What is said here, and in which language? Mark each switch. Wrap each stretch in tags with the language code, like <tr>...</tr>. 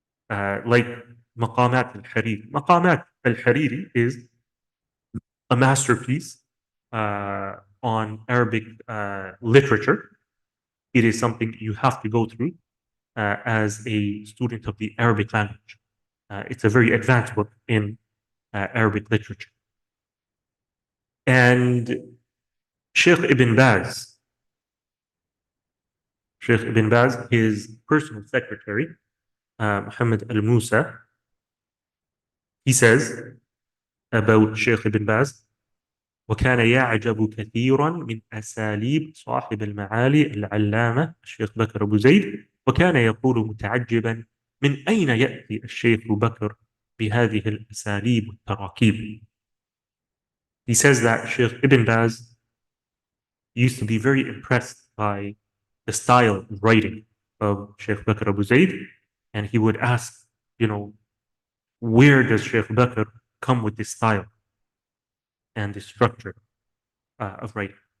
<en>Like Maqamat al-Hariri. Maqamat al-Hariri is a masterpiece on Arabic literature. It is something you have to go through as a student of the Arabic language. It's a very advanced book in Arabic literature. And Shaykh Ibn Baz,</en> <ar>his personal secretary, Muhammad al-Musa, he says about Shaykh Ibn Baz, وكان يعجب كثيرا من أساليب صاحب المعالي العلامة الشيخ بكر أبو زيد، وكان يقول متعجبا من أين يأتي الشيخ بكر بهذه الأساليب والتراكيب.</ar> <en>He says that Shaykh Ibn Baz used to be very impressed by the style of writing of Shaykh Bakr Abu Zayd, and he would ask, where does Shaykh Bakr come with this style and the structure of writing?</en>